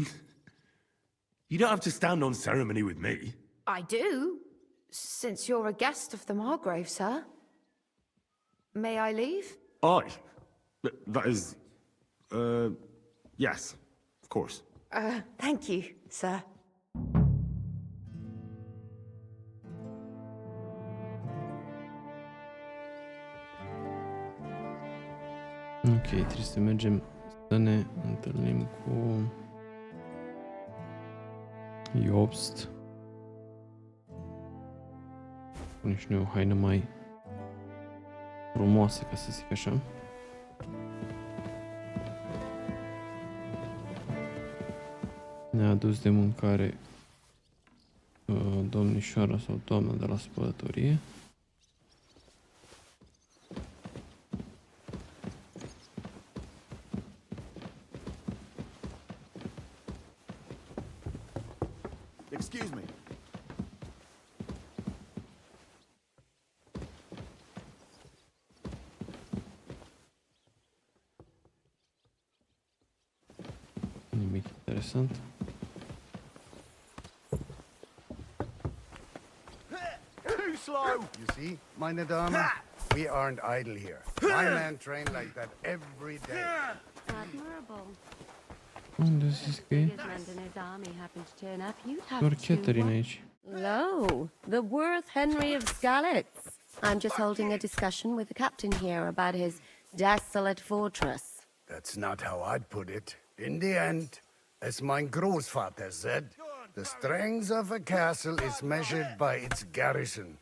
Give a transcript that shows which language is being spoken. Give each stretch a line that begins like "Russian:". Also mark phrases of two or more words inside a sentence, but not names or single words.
English: You don't have to stand on ceremony with me. I do, since you're a guest of the Margrave, sir. May I leave? That is... yes, of course. Thank you, sir.
Romanian: Ok, trebuie să mergem să ne întâlnim cu Jobst. Pune și noi o haină mai frumoasă, ca să zic așa. Ne-a adus de mâncare domnișoara sau doamna de la spălătorie.
English: Excuse me.
Romanian: Nimic interesant.
English: Too slow! You see,
German: meine Dame?
English: We aren't idle here. My men train like that every day. Admirable.
Romanian: Unde zici că e?
English: His men and his army happen to turn up, you'd have
Romanian: Doar
English: to...
Romanian: Catherine aici.
English: Lo, the worth Henry of Skalitz. I'm just holding a discussion with the captain here about his desolate fortress. That's not how I'd put it. In the end, as
German: mein Großvater
English: said, the strength of a castle is measured by its garrison.